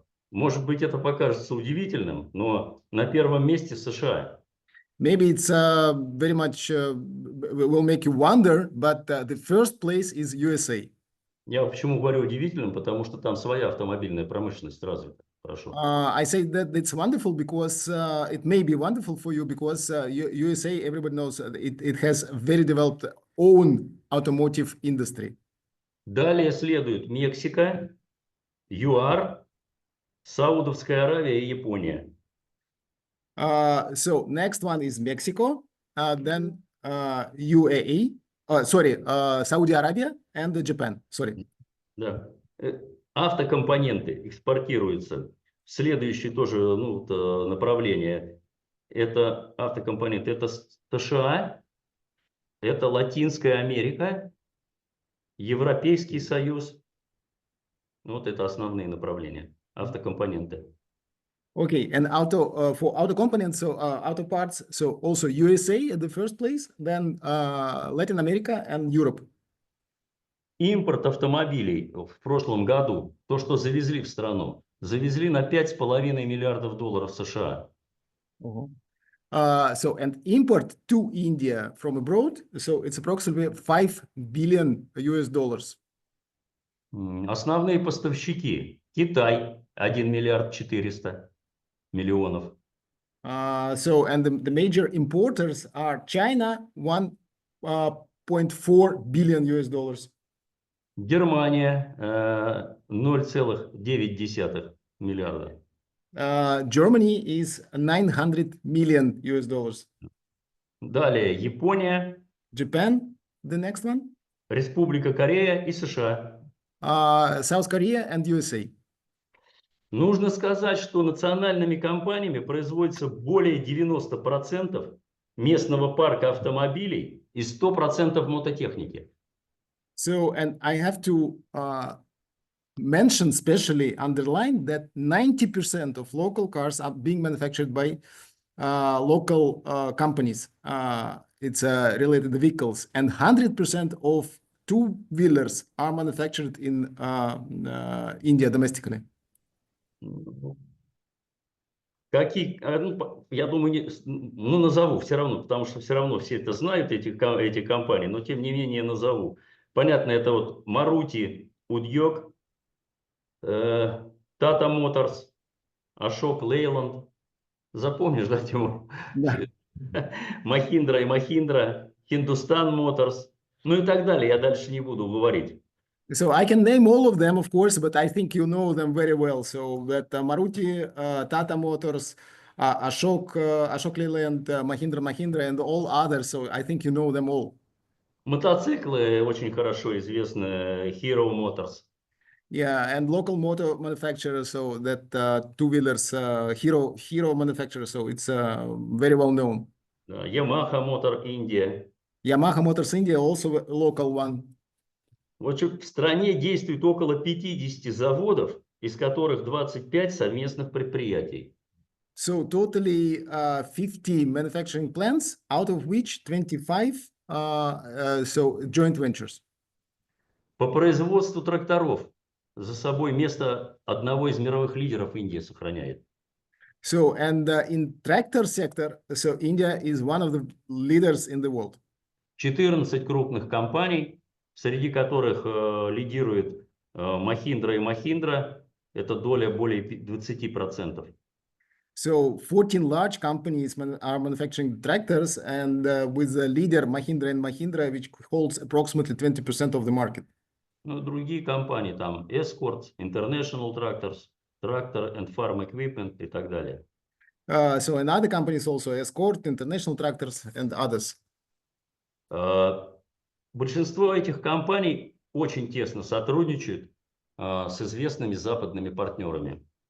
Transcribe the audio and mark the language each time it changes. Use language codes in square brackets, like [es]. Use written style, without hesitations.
[ru] может быть, это покажется удивительным, но на первом месте США. [en] maybe it's very much will make you wonder, but the first place is USA. [ru] Я почему говорю удивительным, потому что там своя автомобильная промышленность развита. Хорошо. [en] I say that it's wonderful because it may be wonderful for you because USA, everybody knows it has very developed own automotive industry. [ru] Далее следует Мексика, ЮАР, Саудовская Аравия и Япония. [en] So next one is Mexico, then UAE, Saudi Arabia and Japan. Sorry. [ru] Да. Автокомпоненты экспортируются. Следующее тоже направление. Это автокомпоненты. Это США, это Латинская Америка, Европейский Союз. Вот это основные направления. Автокомпоненты. [en] Okay, and for auto components, so auto parts, so also USA at the first place, then Latin America and Europe. [ru] Импорт автомобилей в прошлом году, то, что завезли в страну, завезли на $5,5 миллиардов США. [en] So and import to India from abroad, so it's approximately $5 billion US dollars. [ru] Основные поставщики: Китай 1 миллиард 400 миллионов. [en] So and the major importers are China, 1.4 billion US dollars. [ru] Германия 0,9 миллиарда. [en] Germany is 900 million US dollars. [ru] Далее Япония, [en] Japan, the next one. [ru] Республика Корея и США. [en] South Korea and USA. [ru] Нужно сказать, что национальными компаниями производится более 90% местного парка автомобилей и 100% мототехники. [en] So, and I have to mention, specially underline that 90% of local cars are being manufactured by local companies. It's related to vehicles, and 100% of two-wheelers are manufactured in India domestically. [ru] Какие, я думаю, назову все равно, потому что все равно все это знают, эти компании, но тем не менее назову. Понятно, это вот Maruti, Udyog, Tata Motors, Ashok Leyland. Запомнишь, да, Тимур? Да. Mahindra и Mahindra, Hindustan Motors, ну и так далее. Я дальше не буду говорить. [en] So I can name all of them, of course, but I think you know them very well. So that Maruti, Tata Motors, Ashok Leyland, Mahindra, and all others. So I think you know them all. [ru] Мотоциклы очень хорошо известны, Hero Motors. [en] Yeah, and local motor manufacturers, so that two-wheelers, Hero manufacturer, so it's very well known. Yamaha Motor India. Yamaha Motors India, also a local one. [ru] Вот в стране действует около 50 заводов, из которых 25 совместных предприятий. [en] So totally 50 manufacturing plants, out of which 25 so joint ventures. [ru] По производству тракторов за собой место одного из мировых лидеров Индии сохраняет. [en] So, and in tractor sector, so India is one of the leaders in the world. [ru] 14 крупных компаний, среди которых лидирует Mahindra и Mahindra, это доля более 20%. [en] So 14 large companies are manufacturing tractors, and with the leader Mahindra and Mahindra, which holds approximately 20% of the market. [ru] Ну, другие компании, там Escort, International Tractors, Tractor and Farm Equipment и так далее. [en] So and other companies also, Escort, International Tractors, and others. [ru] Большинство этих компаний очень тесно сотрудничают с известными западными партнерами.